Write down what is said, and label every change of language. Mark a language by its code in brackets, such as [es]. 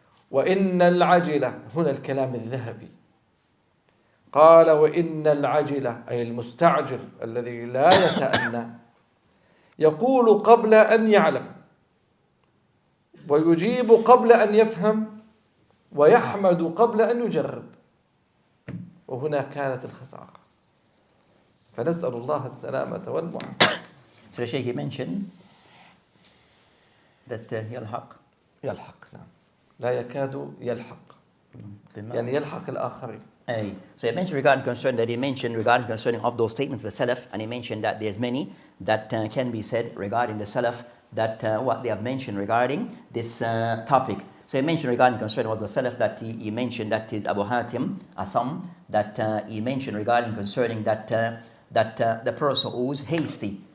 [ar] وإن العجلة، هنا الكلام الذهبي، قال وإن العجلة أي المستعجل الذي لا يتأنى يقول قبل أن يعلم، ويجيب قبل أن يفهم، ويحمد قبل أن يجرب. وهنا كانت الخسارة. فنسأل الله السلامة والمعافاة. [en] So the Shaykh, he mentioned that يلحق [ar] نعم لا يكاد يلحق يعني يلحق الآخرين. [en] So he mentioned regarding concerning of those statements of the Salaf, and he mentioned that there's many that can be said regarding the Salaf, that what they have mentioned regarding this topic. So he mentioned regarding concerning of the Salaf that he mentioned that is Abu Hatim Asam, that he mentioned regarding concerning that the person who's hasty.